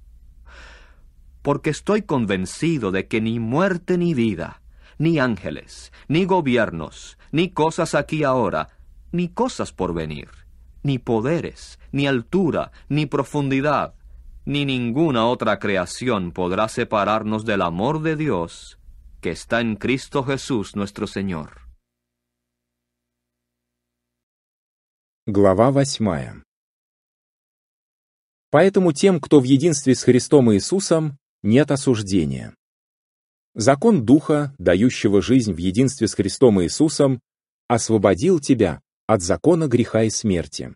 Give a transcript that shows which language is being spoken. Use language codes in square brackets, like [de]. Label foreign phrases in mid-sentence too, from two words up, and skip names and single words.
[es] Porque estoy convencido de que ni muerte ni vida, ni ángeles, ni gobiernos, ni cosas aquí ahora, ni cosas por venir, ni poderes, ni altura, ni profundidad, ni ninguna otra creación podrá separarnos del amor de Dios que está en Cristo Jesús nuestro Señor. [ru] Глава 8. Поэтому тем, кто в единстве с Христом Иисусом, нет осуждения. Закон Духа, дающего жизнь в единстве с Христом Иисусом, освободил тебя от закона греха и смерти.